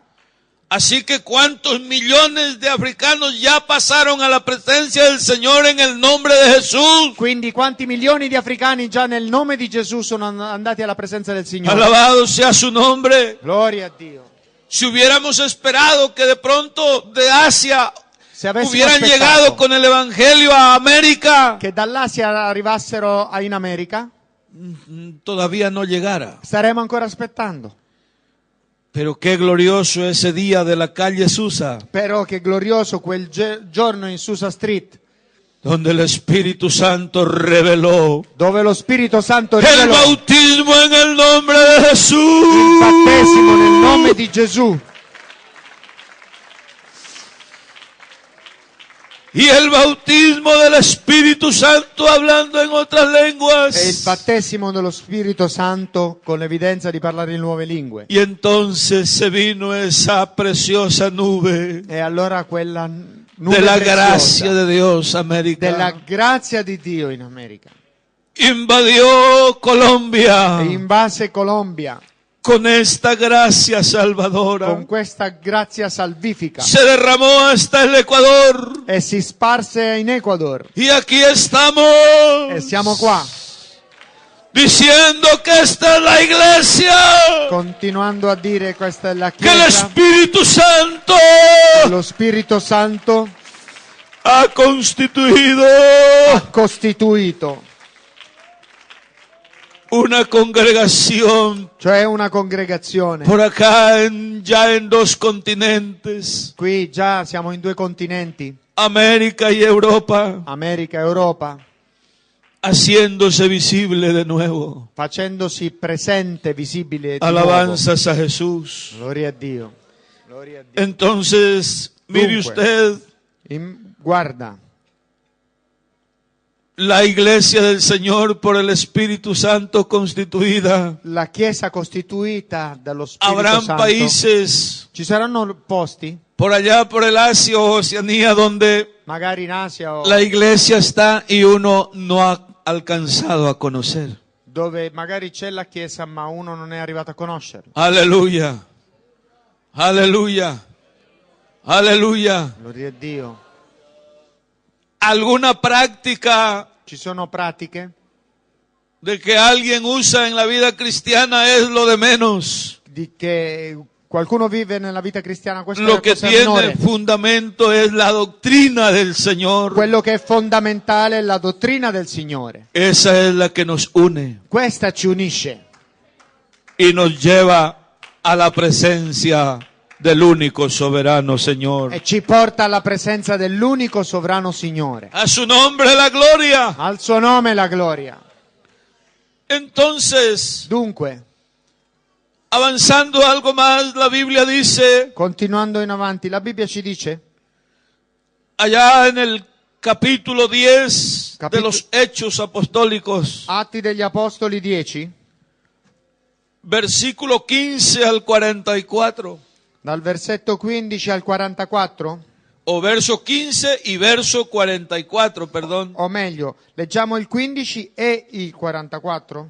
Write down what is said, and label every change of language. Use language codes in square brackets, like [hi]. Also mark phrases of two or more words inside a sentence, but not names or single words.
[es] Así que cuántos millones de africanos ya pasaron a la presencia del Señor en el nombre de Jesús. [it] Quindi quanti milioni di africani già nel nome di Gesù sono andati alla presenza del Signore. [es] Alabado sea su nombre. [it] Gloria a Dio. [es] Si hubiéramos esperado que de pronto de Asia [it] Se avessimo [es] hubieran [it] aspettato [es] llegado con el Evangelio a América, [it] che dall'Asia arrivassero in America, [es] todavía no llegara. [it] staremo ancora aspettando. [es] Pero qué glorioso ese día de la calle Susa, [it] Però che glorioso quel giorno in Susa Street, [es] donde el Espíritu Santo reveló [it] dove lo Spirito Santo [es] el [it] rivelò [es] bautismo en el nombre de [it] il [es] Jesús. [it] battesimo nel nome di Gesù. [es] Y el bautismo del Espíritu Santo hablando en otras lenguas. [it] E il battesimo dello Spirito Santo con l'evidenza di parlare in nuove lingue. [es] Y entonces se vino esa preciosa nube [it] E allora quella nube [es] de la [it] preziosa [es] gracia de Dios, América, [it] della grazia di Dio in America [es] invadió Colombia [it] e invase Colombia [es] con esta gracia salvadora. [it] con questa grazia salvifica [es] Se derramó hasta el Ecuador. [it] e si sparse in Ecuador. [es] Y aquí estamos [it] E siamo qua, [es] diciendo que esta es la iglesia, [it] continuando a dire questa è la [es] que el [it] Chiesa, [es] Espíritu Santo [it] lo Spirito Santo [es] ha constituido [it] ha costituito, [es] una congregación [it] cioè una congregazione. [es] por acá ya en 2 continentes, [it] Qui già siamo in 2 continenti, [es] América y Europa, [it] America e Europa, [es] haciéndose visible de nuevo. [it] facendosi presente, visibile di nuovo. [es] Alabanzas a Jesús. [it] Gloria a Dio. Gloria a Dio. [es] Entonces, mire [it] Dunque. [es] usted, [it] Guarda, [es] la iglesia del Señor por el Espíritu Santo constituida. [it] la Chiesa costituita dallo Spirito [es] Habrán [it] Santo. [es] países [it] Ci saranno posti, [es] por allá, por el Asia o Oceanía, donde [it] magari in Asia o [es] la iglesia está y uno no ha alcanzado a conocer. [it] dove magari c'è la Chiesa ma uno non è arrivato a conoscerla. [es] Aleluya. Aleluya. Aleluya. [it] Gloria a Dio. [es] Alguna práctica [it] Ci sono pratiche [es] de que alguien usa en la vida cristiana es lo de menos. [it] di che qualcuno vive nella vita cristiana, questa è [es] Lo [it] la [es] que [it] cosa [es] tiene [it] minore. [es] fundamento es la doctrina del Señor. [it] Quello che è fondamentale è la dottrina del Signore. [es] Esa es la que nos une [it] Questa ci unisce [es] y nos lleva a la presencia del único soberano Señor. [it] e ci porta alla presenza dell'unico sovrano Signore. [es] A su nombre la gloria. [it] Al suo nome la gloria. [es] Entonces, [it] Dunque, [es] avanzando algo más, la Biblia dice, [it] continuando in avanti, la Bibbia ci dice, [es] allá en el capítulo 10 de Capítulo- los Hechos Apostólicos, [it] Atti degli Apostoli 10, [es] versículo 15 al 44, [it] dal versetto 15 al 44, [es] o verso 15 y verso 44, perdón. [it] o meglio, leggiamo il 15 e il 44.